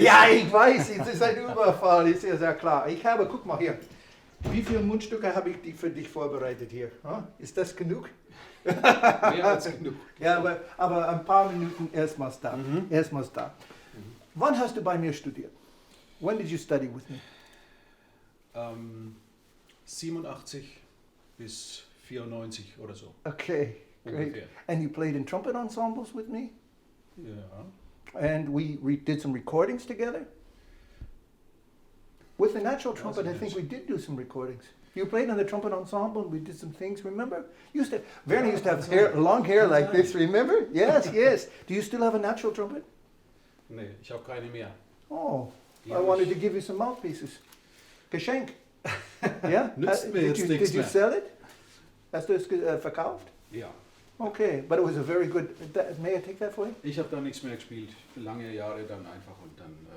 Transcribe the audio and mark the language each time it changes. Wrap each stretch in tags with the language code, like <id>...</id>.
<de>Ja, ich weiß, es ist ein Überfall, ist ja sehr klar. Guck mal hier. Wie viele Mundstücke habe ich für dich vorbereitet hier? Ist das genug? Mehr als genug. Ja, aber ein paar Minuten erstmals da. Erstmals da. Wann hast du bei mir studiert?</de> <en>When did you study with me?</en> <de>87 bis 94 oder so.</de> <en>Okay. Great.</en> <de>Ungefähr.</de> <en>And you played in trumpet ensembles with me?</en> <de>Ja.</de> <en>And we did some recordings together? With the natural trumpet, I think we did do some recordings. You played on the trumpet ensemble, and we did some things, remember? Werner used to have long hair like this, remember? Yes, yes. Do you still have a natural trumpet?</en> <de>Nee, ich habe keine mehr.</de> <en>Oh, I wanted to give you some mouthpieces.</en> <de>Geschenk. Yeah? Nützt mir jetzt nichts</de> <en>Did you</en> <de>mehr. sell it? Hast du es verkauft? Ja.</de> <en>Okay, but it was a very good. May I take that for you?</en> <de>Ich habe da nichts mehr gespielt. Lange Jahre dann einfach und dann.</de>